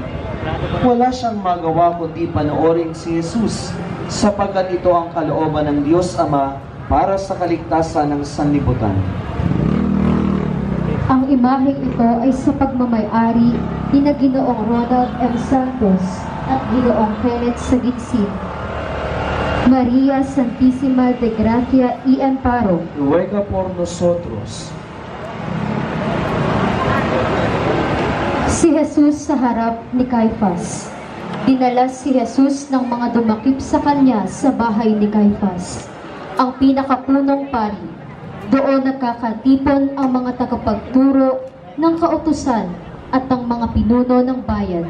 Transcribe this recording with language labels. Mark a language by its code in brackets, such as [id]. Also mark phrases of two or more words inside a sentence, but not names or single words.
[tl] Wala siyang magawa kundi panoorin si Jesus, sapagkat ito ang kalooban ng Diyos Ama para sa kaligtasan ng sanlibutan. Ang imaheng ito ay sa pagmamay-ari ni na Ginoong Ronald M. Santos at Ginoong Kenneth Sagitsin. [es] Maria Santissima de Gracia y Amparo, Ruega por nosotros. [tl] Si Jesus sa harap ni Caifás. Dinala si Jesus ng mga dumakip sa kanya sa bahay ni Caifás, ang pinakapunong pari. Doon nagkakatipon ang mga tagapagturo ng kautusan at ang mga pinuno ng bayan.